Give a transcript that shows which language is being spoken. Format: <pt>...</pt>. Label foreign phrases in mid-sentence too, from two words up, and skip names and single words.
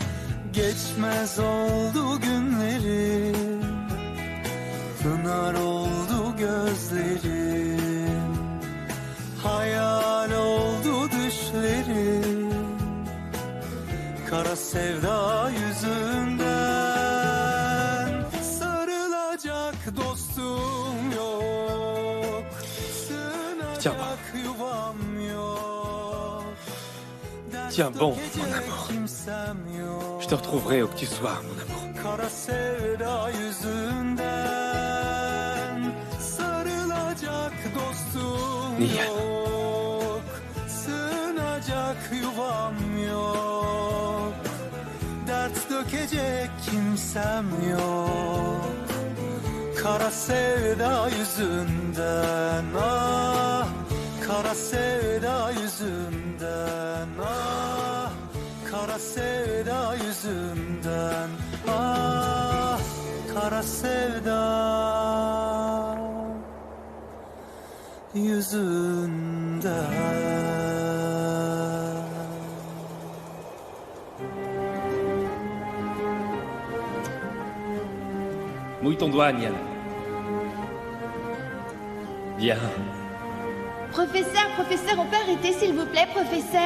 <tr>Geçmez oldu günlerim, pınar oldu gözlerim, hayal oldu düşlerim, kara sevda yüzünden. Sarılacak dostum yok, sığınacak yuvam yok.</tr> <fr>Tiens bon, mon amour. Je te retrouverai où que tu sois, mon amour.</fr> <tr>Kara sevda yüzünden. Sarılacak dostum yok, sığınacak yuvam yok. Dert dökecek kimsem yok, kara sevda yüzünden. Ah, kara sevda yüzünden. Ah, kara sevda yüzünden. Ah, kara sevda yüzünden.</tr> <fr>Mouille ton doigt, Nian. Bien. Professeur, on peut arrêter s'il vous plaît, professeur.</fr>